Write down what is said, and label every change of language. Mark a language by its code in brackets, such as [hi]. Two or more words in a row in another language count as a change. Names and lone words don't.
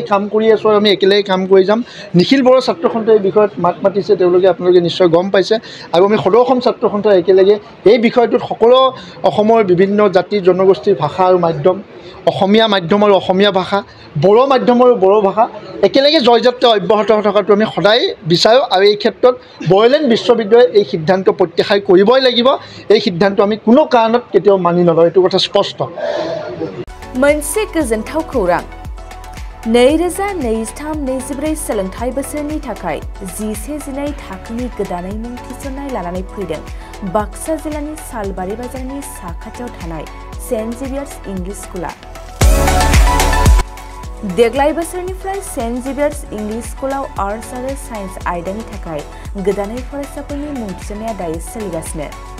[as] কাম কৰি আছোঁ আৰু আমি একেলগে কাম কৰি যাম নিখিল বড়ো ছাত্ৰ সন্থাই এই বিষয়ত মাত মাতিছে তেওঁলোকে আপোনালোকে নিশ্চয় গম পাইছে আৰু আমি সদৌ অসম ছাত্ৰ সন্থা একেলগে এই বিষয়টোত সকলো অসমৰ বিভিন্ন জাতি জনগোষ্ঠীৰ ভাষা আৰু মাধ্যম অসমীয়া মাধ্যম আৰু অসমীয়া ভাষা বড়ো মাধ্যম আৰু বড়ো ভাষা একেলগে জয়যাত্ৰা অব্যাহত থকাটো আমি সদায় বিচাৰোঁ আৰু এই ক্ষেত্ৰত বড়োলেণ্ড বিশ্ববিদ্যালয়ে এই সিদ্ধান্ত প্ৰত্যাহাৰ কৰিবই লাগিব এই সিদ্ধান্ত আমি কোনো কাৰণত কেতিয়াও মানি নলওঁ এইটো কথা স্পষ্ট [brx] मोनसे गोजोनथाव खौरां 2023-24 सोलोंथाइ बोसोरनि थाखाय 11-12 थाखोनि गोदानै मुं थिसननाय लानानै फैदों बाक्सा जिल्लानि सालबारि बाजारनि साखाथियाव थानाय सेन्ट जेभियार्स इंलिश स्कुला देग्लाय बोसोरनिफ्राय सेन्ट जेभियार्स इंलिश स्कुलाव आर्ट्स आरो साइन्स आयदानि थाखाय गोदानै फरायसाफोरनि मुं थिसननाया दायो सोलिगासिनो